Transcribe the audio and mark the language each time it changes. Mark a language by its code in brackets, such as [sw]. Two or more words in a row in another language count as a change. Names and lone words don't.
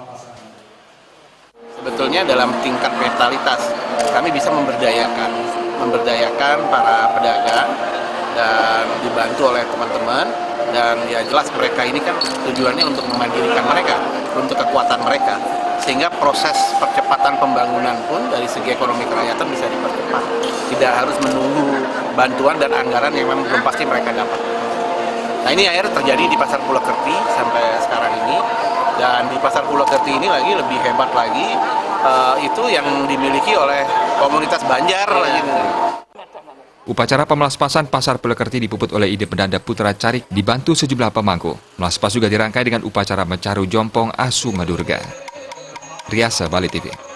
[id] Sebetulnya dalam tingkat mentalitas kami bisa memberdayakan para pedagang dan dibantu oleh teman-teman, dan ya jelas mereka ini kan tujuannya untuk memandirikan mereka, untuk kekuatan mereka, sehingga proses percepatan pembangunan pun dari segi ekonomi kerakyatan bisa dipercepat, tidak harus menunggu bantuan dan anggaran yang memang belum pasti mereka dapat. Nah ini akhirnya terjadi di Pasar Pulakerti sampai sekarang ini. Dan di Pasar Pulakerti ini lagi lebih hebat lagi, itu yang dimiliki oleh komunitas Banjar lagi. Upacara pemelaspasan Pasar Pulakerti dipuput oleh Ide Pendanda Putra Carik dibantu sejumlah pemangku. Melaspas juga dirangkai dengan upacara Mencaru Jompong Asu Madurga. Riasa Bali TV.